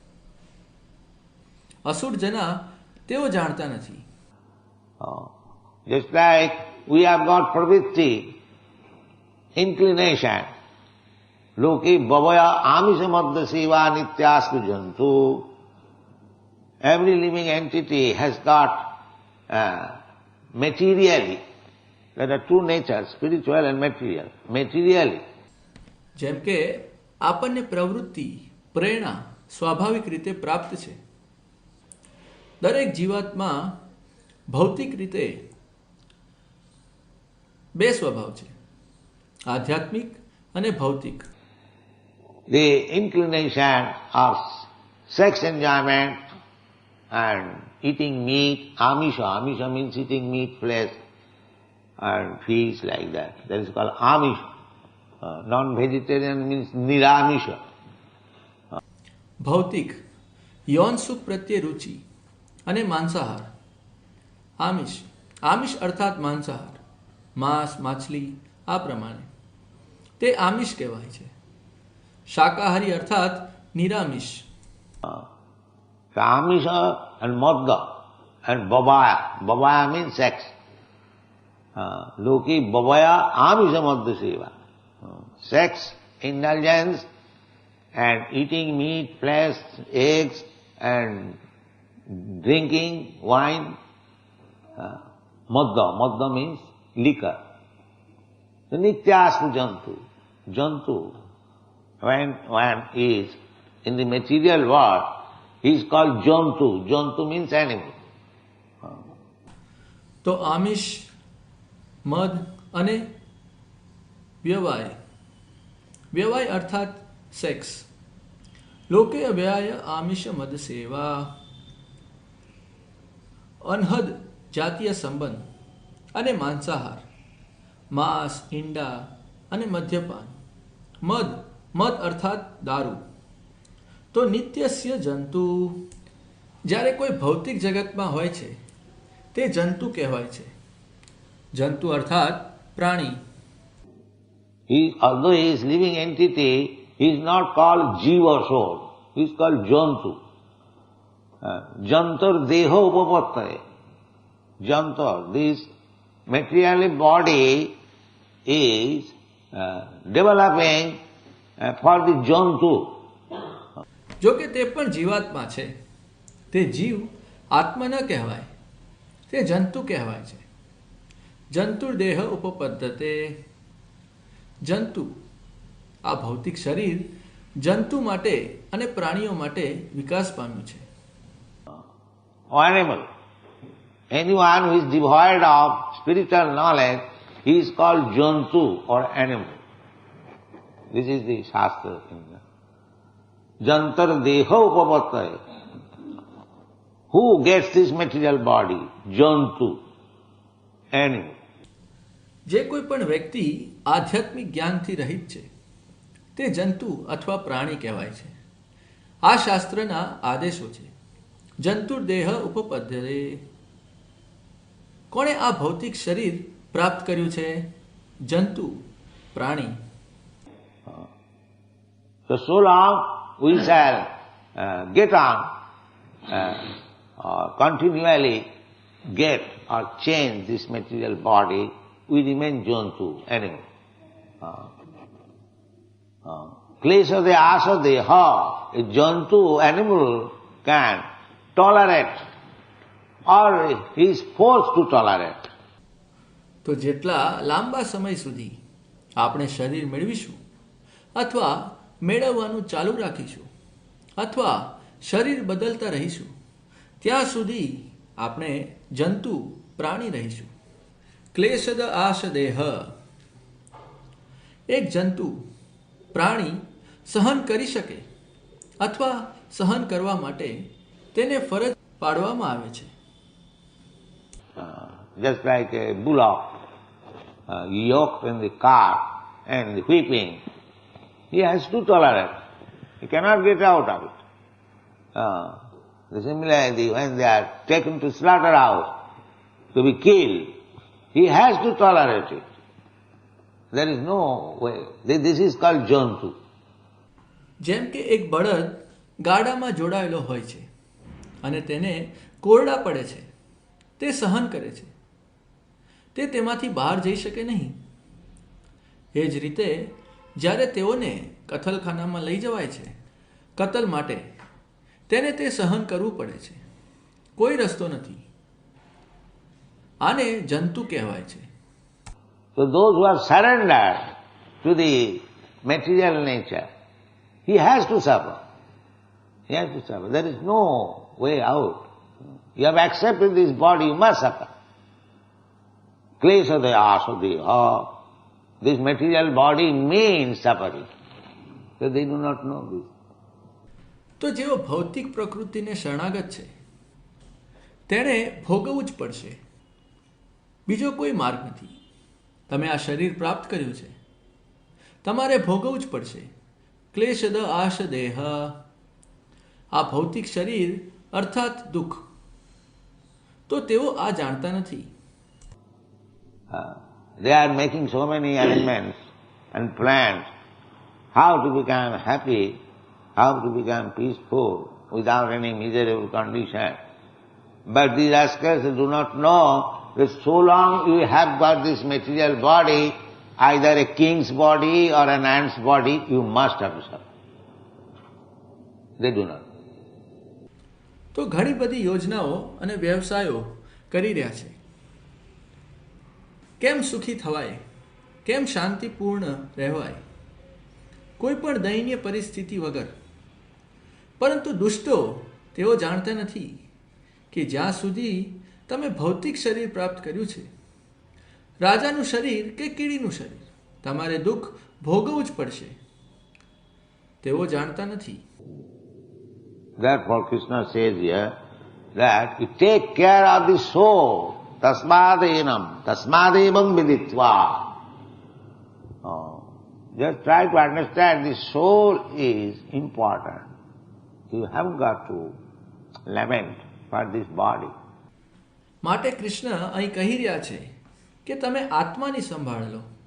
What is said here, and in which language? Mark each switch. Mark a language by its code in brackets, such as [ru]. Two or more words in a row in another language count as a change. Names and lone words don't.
[gu] અસુર જના તેઓ જાણતા નથી. [en] Just like we have got pravritti, inclination. [sa] लोके व्यवाय आमिष मद्य सेवा नित्यास्तु जन्तु. [en] Every living entity has got materially, there are two natures, spiritual and material. Materially. [gu] જેમ કે આપણને પ્રવૃત્તિ, પ્રેરણા સ્વાભાવિક રીતે પ્રાપ્ત છે. દરેક જીવાત્મા ભૌતિક રીતે બે સ્વભાવ છે, આધ્યાત્મિક અને ભૌતિક. [en] The inclination of sex enjoyment and eating meat, amisha. Amisha means eating meat, flesh and fish like that. That is called amisha. Non-vegetarian means niramisha. [gu] ભૌતિક યૌન સુખ પ્રત્યે રુચિ અને માંસાહાર. આમિષ, આમિષ અર્થાત માંસાહાર, માંસ, માછલી આ પ્રમાણે તે આમિષ કહેવાય છે. શાકાહારી અર્થાત નિરામિષ. [en] Amisha and madda and babaya. Babaya means sex. [sa] लोके व्यवाय आमिष मद्य सेवा. [en] Sex, indulgence and eating meat, flesh, eggs and drinking wine. Madda. Madda means liquor. [sa] The नित्यास्तु जन्तु. [en] Jantu, when one is in the material world, he is called jantu. Jantu means animal. [gu] તો આમિષ, મદ અને વ્યવાય. વ્યવાય અર્થાત સેક્સ. [sa] લોકે વ્યય આમિષ મદ સેવા. [gu] અનહદ જાતીય સંબંધ અને માંસાહાર, માંસ, ઈંડા અને મદ્યપાન. મદ, મદ અર્થાત દારૂ. તો [sa] નિત્યસ્ય જંતુ. [gu] જ્યારે કોઈ ભૌતિક જગતમાં હોય છે તે જંતુ કહેવાય છે. જંતુ અર્થાત પ્રાણી. [en] Although he is living entity, he is not called jiva soul. He is called jantu. [sa] जन्तोर्देह उपपद्यते. [en] Jantar, this material body is developing for the jantu. [gu] જો કે તે પણ જીવાત્મા છે. તે જીવ આત્મા ન કહેવાય, તે જંતુ કહેવાય છે. [sa] જંતુર્દેહ ઉપપદ્ધતે. [gu] જંતુ, આ ભૌતિક શરીર જંતુ માટે અને પ્રાણીઓ માટે વિકાસ પામ્યું છે. [en] Animal. Anyone who is devoid of spiritual knowledge, he is called jantu or animal. This is the Shastra. [sa] जन्तोर्देह उपपद्यते. [en] Who gets this material body? Jantu, animal. [gu] જે કોઈ પણ વ્યક્તિ આધ્યાત્મિક જ્ઞાનથી રહિત છે તે જંતુ અથવા પ્રાણી કહેવાય છે. આ શાસ્ત્રના આદેશો છે. [sa] જંતુર્દેહ ઉપપદ્ધતે. [gu] કોણે આ ભૌતિક શરીર પ્રાપ્ત કર્યું છે? જંતુ, પ્રાણી. [en] So long we shall get on continually get or change this material body, we remain jantu, animal. [sa] क्लेशद आस देह, [en] a jantu animal can tolerate or he is forced to tolerate. [gu] તો જેટલા લાંબા સમય સુધી આપણે શરીર મેળવીશું અથવા મેળવવાનું ચાલુ રાખીશું અથવા શરીર બદલતા રહીશું ત્યાં સુધી આપણે જંતુ, પ્રાણી રહીશું. [sa] ક્લેશદ આશ દેહ. [gu] એક જંતુ, પ્રાણી સહન કરી શકે અથવા સહન કરવા માટે તેને ફરજ પાડવામાં આવે છે. [en] Just like a bullock yoked in the cart and the whipping, he has to tolerate. He cannot get out of it. Similarly, when they are taken to slaughterhouse to be killed, he has to tolerate it. There is no way. This is called jantu. [gu] જેમ કે એક બળદ ગાડામાં જોડાયેલો હોય છે અને તેને કોરડા પડે છે, તે સહન કરે છે, તે તેમાંથી બહાર જઈ શકે નહીં. એ જ રીતે જ્યારે તેઓને કતલખાનામાં લઈ જવાય છે કતલ માટે, તેને તે સહન કરવું પડે છે. કોઈ રસ્તો નથી. આને જંતુ કહેવાય છે. [en] So those who are surrendered to the material nature, he has to suffer. He has to suffer. There is no way out. You have accepted this body, you must suffer. [sa] क्लेशद आस देह. [en] This material body means suffering. So they do not know this. [gu] તો જેઓ ભૌતિક પ્રકૃતિને શરણાગત છે તેણે ભોગવવું જ પડશે. બીજો કોઈ માર્ગ નથી. તમે આ શરીર પ્રાપ્ત કર્યું છે, તમારે ભોગવવું જ પડશે. [sa] ક્લેશદ આશ દેહ. [gu] આ ભૌતિક શરીર અર્થાત દુઃખ. તો તેઓ આ જાણતા નથી. [en] They are making so many arrangements and plans how to become happy, how to become peaceful without any miserable condition. But these rascals do not know that so long you have got this material body, either a king's body or an ant's body, you must have to suffer. They do not. [gu] તો ઘણી બધી યોજનાઓ અને વ્યવસાયો કરી રહ્યા છે. કેમ સુખી થવાય, કેમ શાંતિપૂર્ણ રહેવાય, કોઈ પણ દયનીય પરિસ્થિતિ વગર. પરંતુ દુષ્ટો તેઓ જાણતા નથી કે જ્યાં સુધી તમે ભૌતિક શરીર પ્રાપ્ત કર્યું છે, રાજાનું શરીર કે કીડીનું શરીર, તમારે દુઃખ ભોગવવું જ પડશે. તેઓ જાણતા નથી. [en] Therefore Krishna says here that you take care of the soul. [sa] तस्मादेनं, तस्मादेवं विदित्वा. [en] Just try to understand the soul is important. You have got to lament for this body. [gu] માટે કૃષ્ણ અહીં કહી રહ્યા છે કે તમે આત્માની સંભાળ લો.